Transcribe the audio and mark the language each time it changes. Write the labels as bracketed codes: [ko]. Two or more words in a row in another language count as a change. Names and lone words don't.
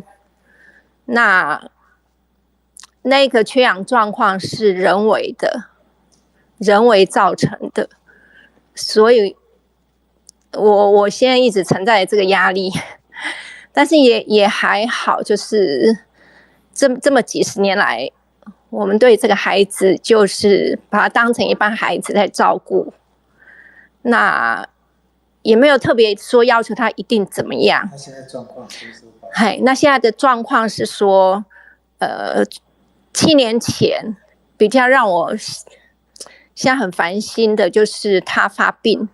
[zh] 那個缺氧狀況是人為的，人為造成的，所以我現在一直承載這個壓力，但是也還好，就是這麼幾十年來，我們對這個孩子就是把他當成一般孩子在照顧。那也沒有特別說要求他一定怎麼樣。他現在狀況是什麼？那現在的狀況是說，7年前比較讓我現在很煩心的就是他發病。